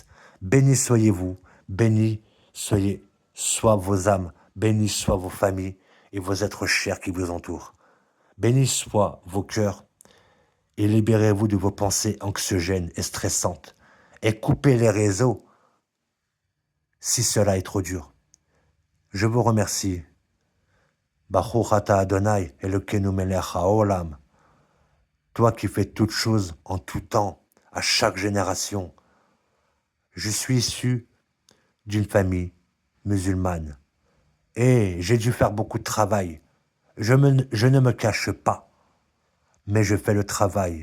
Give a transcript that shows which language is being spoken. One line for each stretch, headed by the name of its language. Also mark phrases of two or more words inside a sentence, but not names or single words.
French: Béni soyez-vous, béni soyez, soient vos âmes, bénis soient vos familles et vos êtres chers qui vous entourent. Bénis soient vos cœurs et libérez-vous de vos pensées anxiogènes et stressantes et coupez les réseaux si cela est trop dur. Je vous remercie.
Hebrew: ברוך אתה ה' אלוקינו מלך העולם.
French: Toi qui fais toutes choses en tout temps, à chaque génération. Je suis issu d'une famille musulmane et j'ai dû faire beaucoup de travail. Je ne me cache pas, mais je fais le travail.